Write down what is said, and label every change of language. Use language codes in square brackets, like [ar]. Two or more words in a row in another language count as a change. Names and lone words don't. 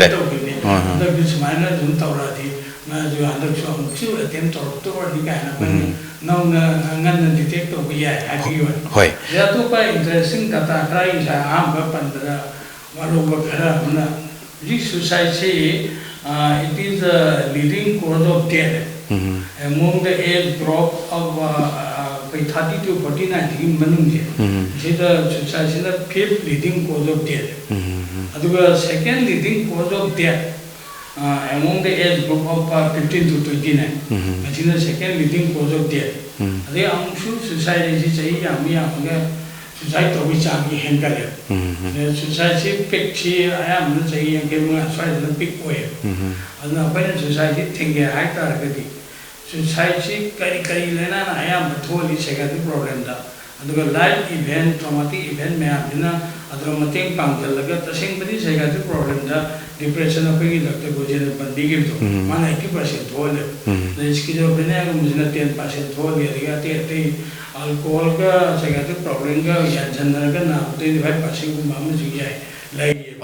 [mni] ꯇꯧꯈꯤꯕꯅꯤ ꯍꯟꯗꯛꯇꯤ ꯁꯨꯃꯥꯏꯅ ꯑꯗꯨꯝ ꯇꯧꯔꯛꯑꯗꯤ ꯃꯥꯁꯨ ꯍꯟꯗꯛꯁꯨ ꯑꯃꯨꯛꯁꯨ ꯑꯦꯇꯦꯝ ꯇꯧꯔꯛꯇꯣꯔꯅꯤ ꯀꯥꯏꯅ ꯑꯩꯈꯣꯏꯅ ꯅꯧꯅ ꯉꯟꯅ ꯗꯤꯇꯦꯛ ꯇꯧꯕ ꯌꯥꯏ ꯍꯥꯏꯕꯒꯤ ꯋꯥꯅꯤ ꯍꯣꯏ ꯑꯗꯩ ꯑꯇꯣꯞꯄ [en] interesting data [mni] ꯈꯔ ꯉꯁꯥꯏ ꯑꯍꯥꯟꯕ ꯄꯟꯕꯗ ꯋꯥꯔꯧꯕ ꯈꯔ ꯑꯃꯅ ꯍꯧꯖꯤꯛ ꯁꯨꯁꯥꯏꯠꯁꯤ [en] it is a leading cause of death among the age group of 30 to 49 [mni] ꯒꯤ ꯃꯅꯨꯡꯁꯦ ꯁꯤꯗ ꯁꯨꯁꯥꯏꯠꯁꯤꯅ [en] fifth leading cause of death ꯑꯗꯨꯒ second leading cause of death among the age group of 15 to 29 ꯃꯁꯤꯅ second leading cause of death [mni] ꯑꯗꯩ ꯑꯃꯨꯛꯁꯨ ꯁꯨꯁꯥꯏꯠ ꯍꯥꯏꯁꯤ ꯆꯍꯤ ꯌꯥꯝꯃꯒ ꯁꯨꯁꯥꯏꯠ ꯇꯧꯕꯒꯤ ꯆꯥꯡꯁꯤ ꯍꯦꯟꯒꯠꯂꯦ ꯁꯨꯁꯥꯏꯠꯁꯤ ꯄꯤꯛꯁꯤ ꯑꯌꯥꯝꯕꯅ ꯆꯍꯤ 85 ꯁ꯭ꯋꯥꯏꯗꯅ ꯄꯤꯛ ꯑꯣꯏꯌꯦꯕ ꯑꯗꯨꯅ ꯑꯩꯈꯣꯏꯅ ꯁꯨꯁꯥꯏꯠꯁꯤ ꯊꯤꯡꯒꯦ ꯍꯥꯏꯇꯥꯔꯒꯗꯤ ꯁꯨꯁꯥꯏꯠꯁꯤ ꯀꯔꯤ ꯂꯥꯏꯅꯥꯅ ꯑꯌꯥꯝꯕ ꯊꯣꯛꯍꯜꯂꯤ [en] psychiatric problem [mni] ꯑꯗꯨꯒ [en] life event traumatic event [mni] ꯃꯌꯥꯝꯁꯤꯅ ꯑꯗꯨꯒ ꯃꯇꯦꯡ ꯄꯥꯡꯁꯤꯜꯂꯒ ꯇꯁꯦꯡꯕꯗꯤ [en] psychiatric problem depression [mni] ꯑꯩꯈꯣꯏꯒꯤ ꯗꯣꯛꯇꯔ ꯒꯣꯖꯦꯅ ꯄꯟꯕꯤꯈꯤꯕꯗꯣ ꯃꯥꯅ 80% ꯊꯣꯛꯍꯜꯂꯦꯕ ꯑꯗꯩ ꯁ꯭ꯀꯤꯖꯣꯐ꯭ꯔꯦꯅꯤꯌꯥꯒꯨꯝꯕꯁꯤꯅ 10% ꯊꯣꯛꯍꯜꯂꯤ ꯑꯗꯒꯤ ꯑꯇꯩ [en] alcohol psychiatric problem [mni] ꯌꯥꯟꯁꯟꯅꯔꯒꯅ 25%ꯒꯨꯝꯕ ꯑꯃꯁꯨ ꯌꯥꯏ ꯂꯩꯌꯦꯕ